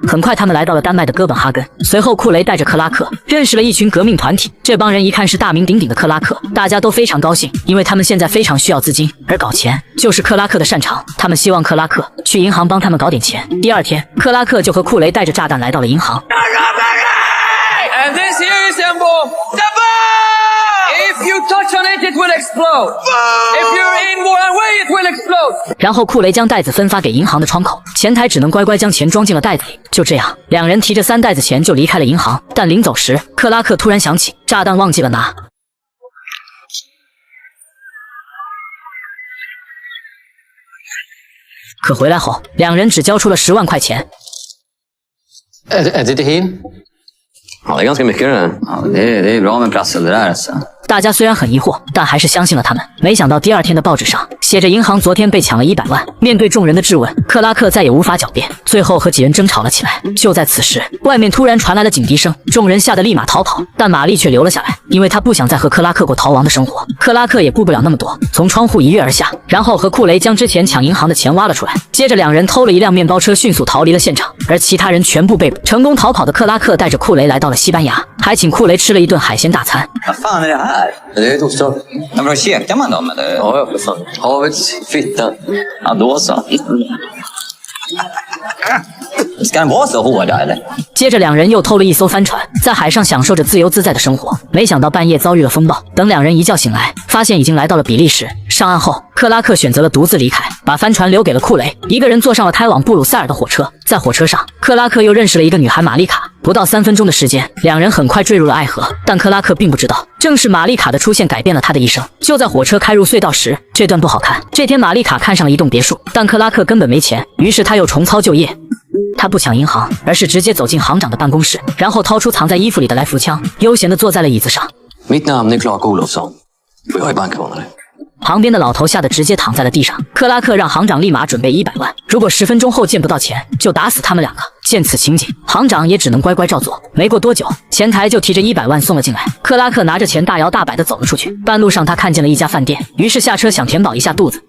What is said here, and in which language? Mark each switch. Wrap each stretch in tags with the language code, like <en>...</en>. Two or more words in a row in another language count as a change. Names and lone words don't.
<zh>很快他们来到了丹麦的哥本哈根。随后库雷带着克拉克认识了一群革命团体，这帮人一看是大名鼎鼎的克拉克，大家都非常高兴，因为他们现在非常需要资金，而搞钱就是克拉克的擅长。他们希望克拉克去银行帮他们搞点钱。第二天，克拉克就和库雷带着炸弹来到了银行。</zh> <en>And this here is symbol. The bomb! If you touch on it, it will explode. If you're in one way, it will explode.</en> <zh>然后库雷将袋子分发给银行的窗口，前台只能乖乖将钱装进了袋子里。就这样，两人提着3袋子钱就离开了银行。但临走时，克拉克突然想起炸弹忘记了拿。可回来后，两人只交出了10万块钱。</zh> <sv>Är det hin? Ja, det är ganska mycket det. Ja, det är bra med prassel det där alltså.</sv> <zh>大家虽然很疑惑，但还是相信了他们。没想到第二天的报纸上写着银行昨天被抢了100万。面对众人的质问，克拉克再也无法狡辩，最后和几人争吵了起来。就在此时，外面突然传来了警笛声，众人吓得立马逃跑，但玛丽却留了下来，因为她不想再和克拉克过逃亡的生活。克拉克也顾不了那么多，从窗户一跃而下，然后和库雷将之前抢银行的钱挖了出来。接着两人偷了一辆面包车，迅速逃离了现场，而其他人全部被捕。成功逃跑的克拉克带着库雷来到了西班牙，还请库雷吃了一顿海鲜大餐。</zh> <sv>Vad fan är det här? Det är torsdag. Men vadå, käkar man dem eller? Ja, för fan. Havets fitta. Ja, då så. Ska den vara så hårda eller?</sv> <zh>接着两人又偷了一艘帆船，在海上享受着自由自在的生活。没想到半夜遭遇了风暴，等两人一觉醒来，发现已经来到了比利时。上岸后，克拉克选择了独自离开，把帆船留给了库雷，一个人坐上了开往布鲁塞尔的火车。在火车上，克拉克又认识了一个女孩玛丽卡。不到3分钟的时间，两人很快坠入了爱河。但克拉克并不知道，正是玛丽卡的出现改变了他的一生。就在火车开入隧道时，这段不好看。这天玛丽卡看上了一栋别墅，但克拉克根本没钱，于是他又重操旧业。他不抢银行，而是直接走进行长的办公室，然后掏出藏在衣服里的来福枪，悠闲地坐在了椅子上。</zh> <sv>Mitt namn är Clark Olofsson. Och jag är bankrånare.</sv> <zh>旁边的老头吓得直接躺在了地上。克拉克让行长立马准备100万，如果10分钟后见不到钱，就打死他们两个。见此情景，行长也只能乖乖照做。没过多久，前台就提着100万送了进来。克拉克拿着钱大摇大摆地走了出去。半路上，他看见了一家饭店，于是下车想填饱一下肚子。</zh>